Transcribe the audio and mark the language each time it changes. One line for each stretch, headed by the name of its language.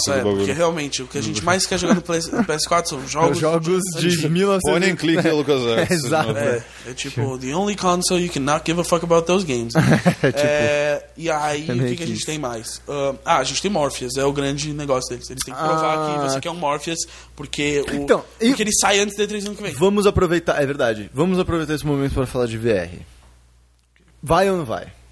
Portuguese: Porque realmente o que a gente mais quer jogar no PS4 são jogos. Jogos de 1900.
English: Point and click, Lucas.
Portuguese: Exato. É tipo,
English: the only console you cannot give a fuck about those games.
Portuguese: E aí, o que a gente tem mais? A gente tem Morpheus, é o grande negócio deles. Eles têm que provar que você quer um Morpheus, porque ele sai antes da E3 ano que vem. Vamos aproveitar, é verdade. Vamos aproveitar esse momento para falar de VR. Vai ou não vai?